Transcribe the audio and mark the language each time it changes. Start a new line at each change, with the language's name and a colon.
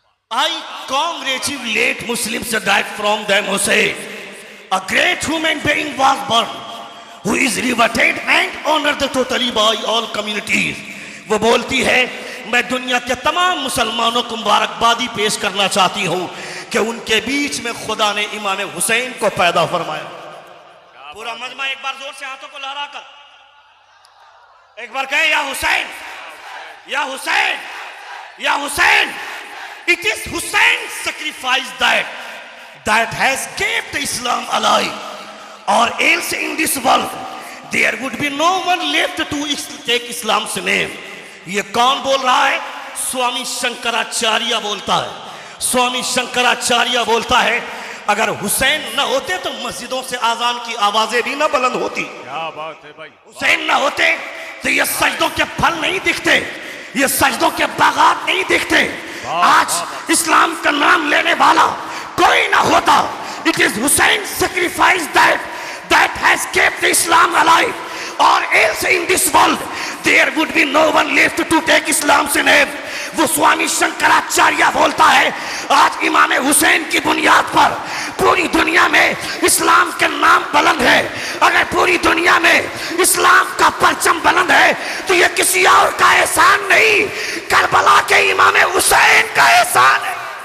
English: I congratulate Muslims that from them Hussein, a great human being was born, who is revered and honored totally by all communities।
Hindi: वो बोलती है मैं दुनिया के तमाम मुसलमानों को मुबारकबादी पेश करना चाहती हूँ कि उनके बीच में खुदा ने इमाम हुसैन को पैदा फरमाया। पूरा मजमा एक बार जोर से हाथों को लहरा कर एक बार कहे या हुसैन, या हुसैन, या Hussain.
English: It is Hussein's sacrifice that has kept Islam alive, or else in this world there would be no one left to take Islam's name।
Hindi: ये कौन बोल रहा है? स्वामी शंकराचार्य बोलता है, स्वामी शंकराचार्य बोलता है अगर हुसैन न होते तो मस्जिदों से आजान की आवाजें भी न बुलंद होती। क्या बात है भाई। हुसैन न होते तो ये सजदों के फल नहीं दिखते, ये सजदों के बागात नहीं दिखते। आज इस्लाम का नाम लेने वाला कोई ना होता।
English: It is Hussain sacrifice that has kept Islam alive, or else in this world there would be no one left to take Islam's name।
Hindi: वो स्वामी शंकराचार्य बोलता है आज इमाम हुसैन की बुनियाद पर पूरी दुनिया में इस्लाम के नाम बुलंद है। अगर पूरी दुनिया में इस्लाम का परचम बुलंद है तो ये किसी और का एहसान नहीं, करबला के इमाम हुसैन का एहसान है।